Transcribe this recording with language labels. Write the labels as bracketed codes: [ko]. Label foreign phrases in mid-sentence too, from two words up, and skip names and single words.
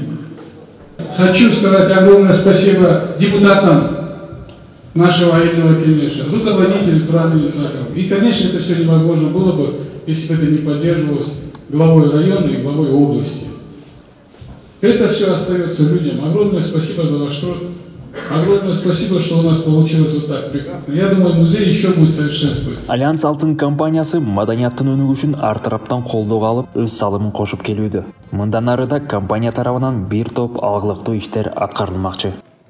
[ru] Хочу сказать огромное спасибо депутатам нашего военного кенеша, руководителю Туранды Исахова. И, конечно, это все невозможно было бы, если бы это не поддерживалось главой района и главой области. Это все остается людям. Огромное спасибо за ваш труд. Огромное спасибо, что у нас получилось вот так прекрасно. Я думаю, музей еще будет совершенствовать. [ky] Альянс Алтын компаниясы маданияттын өнүгүшүн ар тараптан колдоого алып, өз салымын кошуп келүүдө. Мындан ары да компания тарабынан бир топ алгылыктуу иштер аткарылмакчы.